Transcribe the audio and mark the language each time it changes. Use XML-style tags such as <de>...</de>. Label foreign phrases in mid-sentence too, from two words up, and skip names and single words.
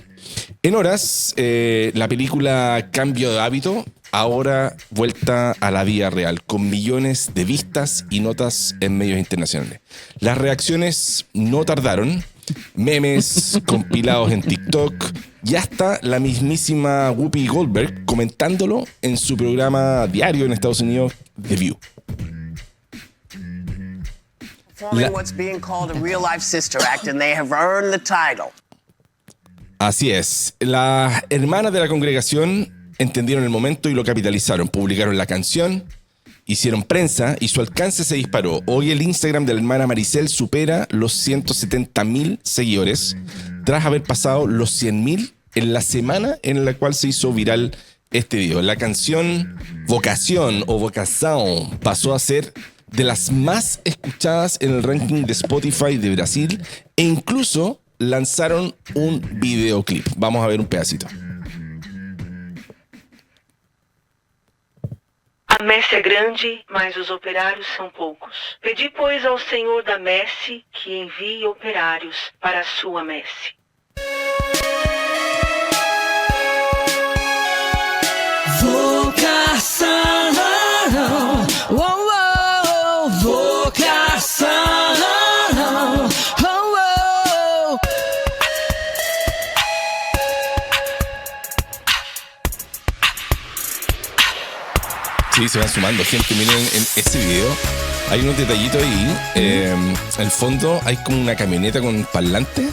<es>En horas, la película Cambio de Hábito, ahora vuelta a la vida real, con millones de vistas y notas en medios internacionales. Las reacciones no tardaron, memes compilados en TikTok y hasta la mismísima Whoopi Goldberg comentándolo en su programa diario en Estados Unidos, The View.</es> <en>Performing what's being called a real-life sister act, and they have earned the title.</en> <es>Así es. Las hermanas de la congregación entendieron el momento y lo capitalizaron. Publicaron la canción, hicieron prensa y su alcance se disparó. Hoy el Instagram de la hermana Maricel supera los 170.000 seguidores tras haber pasado los 100.000 en la semana en la cual se hizo viral este video. La canción Vocación o Vocação pasó a ser de las más escuchadas en el ranking de Spotify de Brasil e incluso lanzaron un videoclip. Vamos a ver un pedacito.</es> <pt>A messe é grande, mas os operários são poucos. Pedi, pois, ao Senhor da messe que envie operários para a sua messe. vocação, oh, oh, vocação, oh, oh.</pt> <es>Sí, se van sumando gente. Miren en ese video. Hay unos detallitos ahí. En el fondo hay como una camioneta con parlante.</es>